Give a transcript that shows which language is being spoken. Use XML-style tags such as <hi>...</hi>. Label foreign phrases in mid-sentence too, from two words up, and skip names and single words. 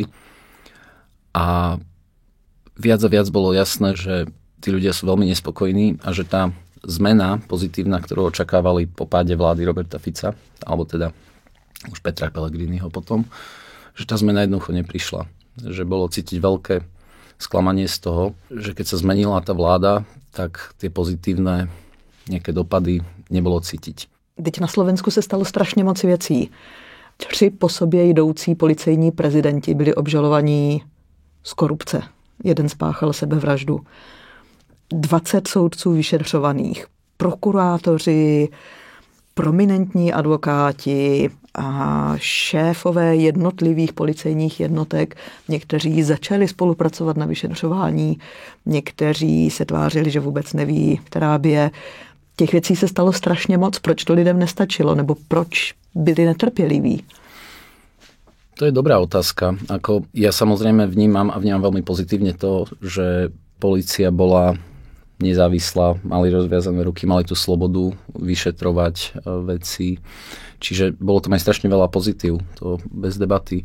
<sk>A viac bolo jasné, že tí ľudia sú veľmi nespokojní a že tá zmena pozitívna, ktorú očakávali po páde vlády Roberta Fica, alebo teda už Petra Pellegriniho potom, že tá zmena jednoducho neprišla. Že bolo cítiť veľké sklamanie z toho, že keď sa zmenila tá vláda, tak tie pozitívne nejaké dopady nebolo cítiť.</sk> <cs>Teď na Slovensku se stalo strašně moc věcí. 3 po sobě jdoucí policejní prezidenti byli obžalovaní z korupce. Jeden spáchal sebevraždu. 20 soudců vyšetřovaných, prokurátoři, prominentní advokáti a šéfové jednotlivých policejních jednotek. Někteří začali spolupracovat na vyšetřování, někteří se tvářili, že vůbec neví, která by je. Těch věcí se stalo strašně moc. Proč to lidem nestačilo? Nebo proč byli netrpěliví? To je dobrá otázka.</cs> <sk>Ja samozrejme vnímam veľmi pozitívne to, že polícia bola nezávislá, mali rozviazané ruky, mali tú slobodu vyšetrovať veci. Čiže bolo tam aj strašne veľa pozitív, to bez debaty.</sk>